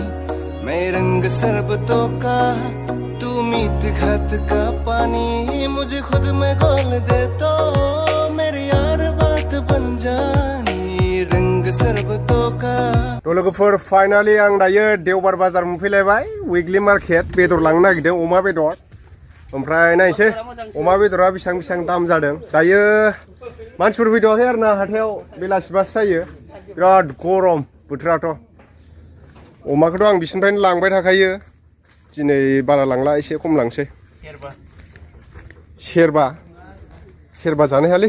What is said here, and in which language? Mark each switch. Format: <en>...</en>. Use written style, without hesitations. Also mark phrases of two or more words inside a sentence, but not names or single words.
<hi>मैं रंग शरबतों का तू मीठ घात का पानी मुझे खुद में घोल दे तो मेरी यार बात बन जानी रंग शरबतों का</hi> <brx>थ' लोगोफोर फाइनालि आं दायो देवबार बाजार मोनफैलायबाय</brx> <en>weekly market</en> <brx>बेदर लांनो नागिरदों अमा बेदर ओमफ्राय नायनोसै अमा बेदरा बेसेबां दाम जादों दायो मानसिफोर फैथ'वाखै आरो ना हाथायाव बेलासिबासो जायो बिराद गरम बोथोराथ' अमाखौथ' आं बिसिनिफ्रायनो लांबाय थाखायो दिनै बारा लांला एसे खम लांसै सेरबा जानो हायालै</brx>